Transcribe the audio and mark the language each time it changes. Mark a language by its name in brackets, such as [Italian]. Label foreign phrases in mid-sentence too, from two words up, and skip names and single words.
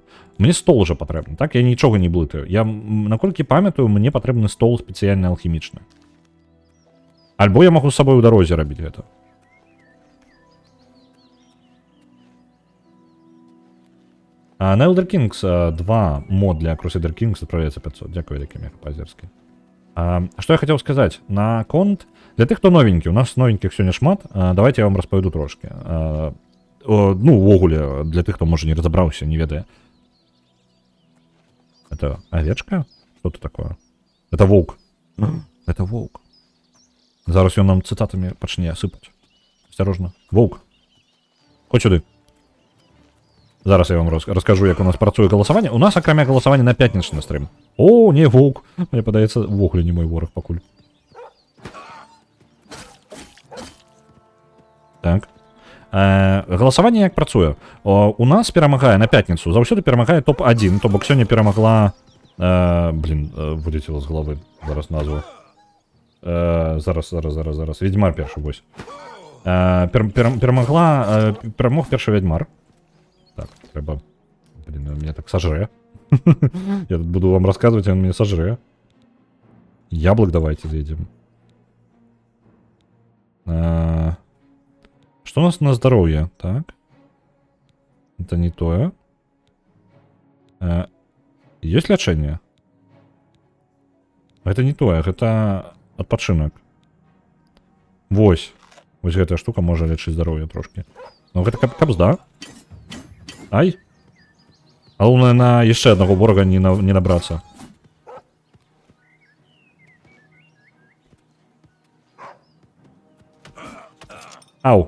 [Belarusian] Мне стол уже патрэбны, так? Я нічога не блытаю. Я, наколькі памятаю, мне патрэбны стол спецыяльны алхімічны. Альбо я магу з сабой у дарозе рабіць гэта. [Russian] На Elder Kings 2 мод для Crusader Kings отправляется 500. [Belarusian] Дякую, вялікі мега па-азерскі. Што я хацеў сказаць? На конт, для тых, хто новенькі, у нас новенькіх сёння шмат, давайте я вам распавяду трошки. Ну, увогуле, для тых, хто, можа, не разабраўся, не ведае. [Russian] Это овечка? Что это такое? Это волк. Это волк. [Belarusian] Зараз ён нам цитатами пачне сыпаць. [Russian] Осторожно. Волк. [Belarusian] Хоць сюды. Зараз я вам раскажу, як у нас працуе галасаванне. У нас, акрамя галасавання, на пятнічны стрым. [Russian] О, не, волк. [Belarusian] Мне падаецца, увогуле не мой вораг пакуль. Так. Галасаванне як працуе? У нас перамагае на пятніцу. Заўсёды перамагае топ-1. То бок сёння перамагла... вылетела з галавы. Зараз назву. Зараз. Ведьмар першы, вось. Перамог першы ведьмар. Так, трэба... [Russian] Блин, он меня так сожрэ. Я тут буду вам рассказывать, он меня сожрэ. Яблок давайте заедем. Что у нас на здоровье? Так. Это не то. Есть лечение? Это не то, это отпочинок. [Belarusian] Вось. Вось гэтая штука можа лечыць здароўе трошки. Ну гэта капзда. Ай. Галоўнае на яшчэ аднаго ворага не набрацца. Ау.